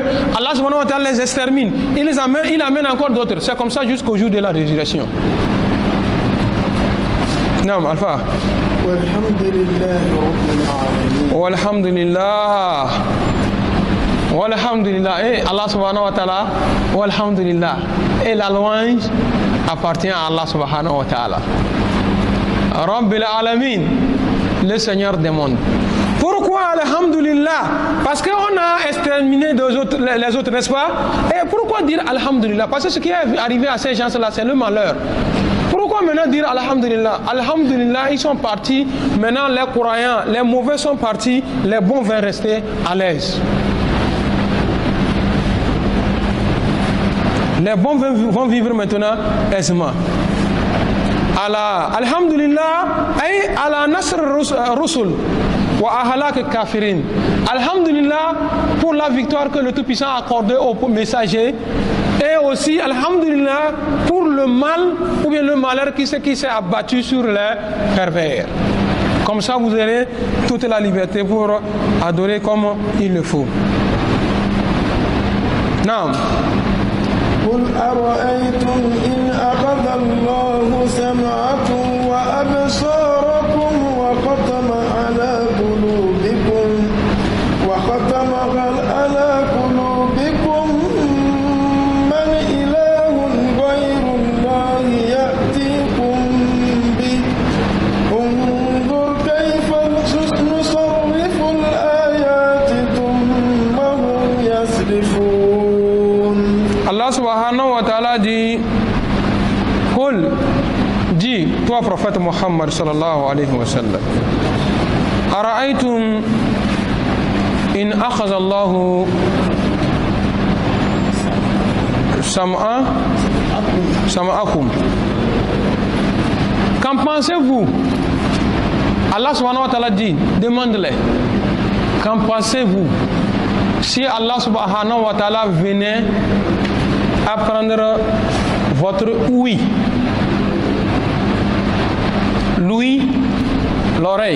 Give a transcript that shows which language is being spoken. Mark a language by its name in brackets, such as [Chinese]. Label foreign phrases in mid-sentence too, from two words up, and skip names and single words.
[Arabic] الله سبحانه وتعالى [French] les extermine. Il amène encore d'autres. C'est comme ça jusqu'au jour de la résurrection. Non, Alpha. Walhamdulillah. Walhamdulillah. Et [Arabic] الله سبحانه وتعالى. [French] Walhamdulillah. Et la louange appartient à [Arabic] الله سبحانه وتعالى. رب العالمين, [French] le Seigneur des mondes. Pourquoi alhamdulillah? Parce qu'on a exterminé les autres, n'est-ce pas? Et pourquoi dire alhamdulillah? Parce que ce qui est arrivé à ces gens-là, c'est le malheur. Pourquoi maintenant dire Alhamdulillah? Alhamdulillah, ils sont partis. Maintenant, les croyants, les mauvais sont partis. Les bons vont rester à l'aise. Les bons vont vivre maintenant aisément. [Arabic] الحمد لله، أي على نصر رسل وإهلاك كافرين. [French] Alhamdulillah pour la victoire que le Tout-Puissant a accordée aux messagers. Et aussi, alhamdulillah, pour le mal ou bien le malheur qui s'est abattu sur les pervers. Comme ça, vous aurez toute la liberté pour adorer comme il le faut. Non. [Arabic] قل أرأيتم إن أخذ الله سمعكم وأبصاركم وختم على قلوبكم من إله غير الله يأتيكم به انظر كيف نصرف الآيات ثم هم يصرفون. الله سبحانه وتعالى [French] dit, Qul, dis, toi prophète Muhammad [Arabic] صلى الله عليه وسلم, أرأيتم إن أخذ الله سمعكم. [French] Qu'en pensez-vous? [Arabic] الله سبحانه وتعالى [French] dit, demande-les. Qu'en pensez-vous si [Arabic] الله سبحانه وتعالى [French] venait à prendre votre ouïe, l'ouïe, l'oreille?